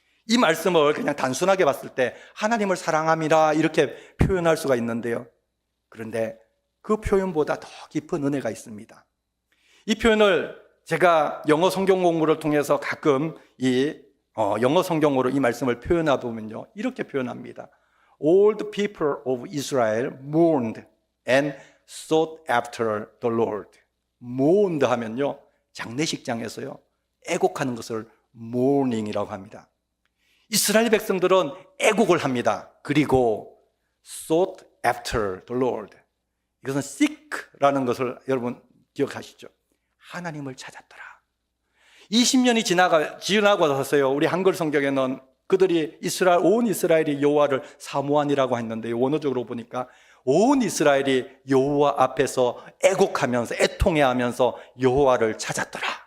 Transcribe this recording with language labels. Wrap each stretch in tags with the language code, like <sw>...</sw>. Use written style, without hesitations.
<ko>이 말씀을 그냥 단순하게 봤을 때 하나님을 사랑함이라 이렇게 표현할 수가 있는데요. 그런데 그 표현보다 더 깊은 은혜가 있습니다. 이 표현을 제가 영어 성경 공부를 통해서 가끔 영어 성경으로 이 말씀을 표현해 보면요, 이렇게 표현합니다.</ko> <en>All the people of Israel mourned and sought after the Lord.</en> <ko>mourned 하면요, 장례식장에서요, 애곡하는 것을 mourning이라고 합니다. 이스라엘 백성들은 애곡을 합니다.</ko> <en>그리고 sought after the Lord.</en> <ko>이것은 seek라는 것을 여러분 기억하시죠? 하나님을 찾았더라. 20년이 지나고 나서요, 우리 한글 성경에는 그들이 온 이스라엘이 여호와를 사모하니라고 했는데 원어적으로 보니까 온 이스라엘이 여호와 앞에서 애곡하면서 애통해하면서 여호와를 찾았더라.</ko>